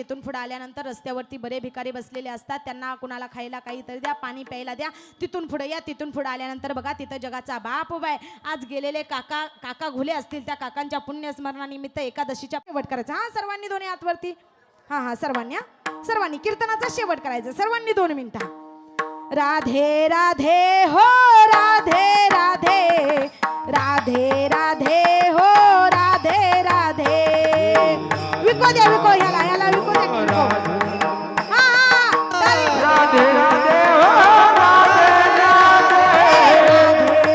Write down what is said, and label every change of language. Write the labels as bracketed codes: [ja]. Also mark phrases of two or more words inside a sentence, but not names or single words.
[mr] तिथून पुढे आल्यानंतर रस्त्यावरती बरे भिकारी बसलेले असतात. त्यांना कुणाला खायला काहीतरी द्या, पाणी प्यायला द्या. तिथून पुढे या. तिथून पुढे आल्यानंतर बघा तिथं जगाचा बाप उभा आहे. आज गेलेले काका घुले असतील, त्या काकांच्या पुण्यस्मरणानिमित्त एकादशीच्या शेवट करायचा. हा, सर्वांनी दोन्ही हातवरती. हा सर्वांनी कीर्तनाचा शेवट करायचा. सर्वांनी 2 मिनिटं. राधे राधे हो राधे राधे, राधे राधे हो राधे राधे. विको द्या, विको ह्याला विको द्या, विको. राधे राधे हो राधे राधे,